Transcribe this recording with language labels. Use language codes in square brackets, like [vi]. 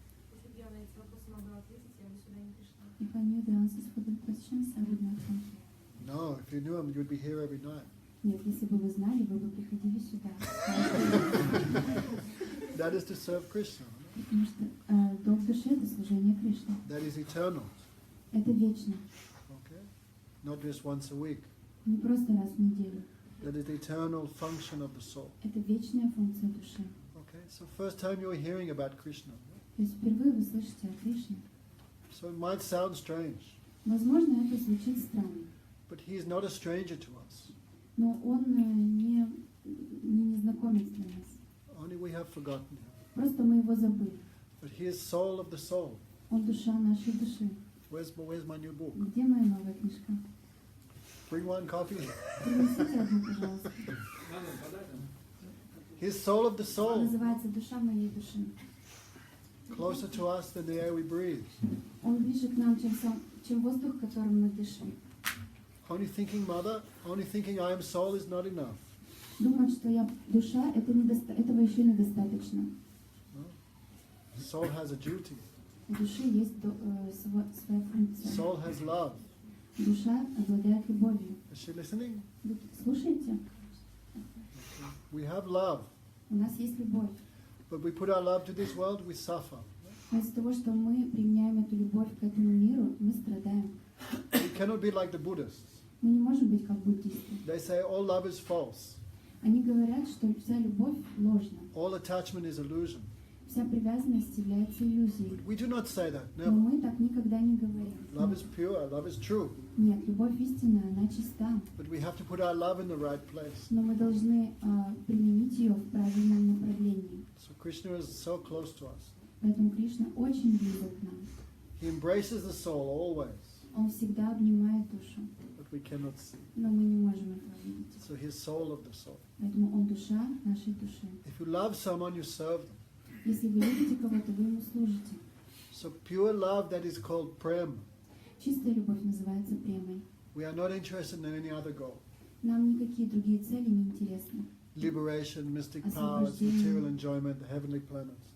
[ru] Если бы я на эти вопросы могла ответить, я бы сюда не пришла. [en] If I knew the answers for the questions, I would not come here. No, if you knew him, you'd be here every night. [ru] Нет, если бы вы знали, вы бы приходили сюда. [en] That is to serve Krishna. [ru] Потому что долг души – это служение Кришне. [en] That is eternal. [ru] Это вечно. [en] Okay? Not just once a week. [ru] Не просто раз в неделю. [en] That is the eternal function of the soul. [ru] Это вечная функция души. [en] Okay? So first time you're hearing about Krishna. [ru] То есть впервые вы слышите о Кришне. [en] So it might sound strange, [ru] Возможно, это звучит странно. [en] but he is not a stranger to us. [ru] Но он не незнакомец для нас. [en] Only we have forgotten him. [ru] Просто мы его забыли. [en] But he is soul of the soul. [ru] Он душа нашей души. [en] Where's my new book? [ru] Где моя новая книжка? [en] Bring one copy. [ru] Принесите одну, пожалуйста. Надо подать, [en] His soul of the soul. [ru] Называется «Душа моей души». [en] Closer to us than the air we breathe. [ru] Он ближе к нам, чем воздух, которым мы дышим. [en] Only thinking mother, only thinking I am soul is not enough. [ru] Думать, что я душа, этого еще недостаточно. [en] Soul has a duty. [ru] У души есть своя функция. [en] Soul has love. [ru] Душа обладает любовью. [en] Is she listening? [ru] Вы слушаете? [en] We have love. [ru] У нас есть любовь. [en] But we put our love to this world, we suffer. [ru] Но из-за того, что мы применяем эту любовь к этому миру, мы страдаем. [en] We cannot be like the Buddhists. [ru] Мы не можем быть как буддисты. [en] They say all love is false. [ru] Они говорят, что вся любовь ложна. [en] All attachment is illusion. [ru] Вся привязанность является иллюзией. [en] We do not say that, [ru] Но never. мы так никогда не говорим. [en] Love is pure, love is true. [ru] Нет, любовь истинная, она чиста. [en] But we have to put our love in the right place. [ru] Но мы должны применить ее в правильном направлении. [en] So Krishna is so close to us. [ru] Поэтому Кришна очень близок к нам. [en] He embraces the soul always, [ru] Он всегда обнимает душу, [en] but we cannot see. [ru] но мы не можем этого видеть. [en] So he is soul of the soul. [ru] Поэтому Он душа нашей души. [en] If you love someone, you serve them. [ru] Если вы любите кого-то, вы ему служите. [en] So pure love, that is called prem. [ru] Чистая любовь называется премой. [en] We are not interested in any other goal. [ru] Нам никакие другие цели не интересны. [en] Liberation, mystic powers, material enjoyment, the heavenly planets.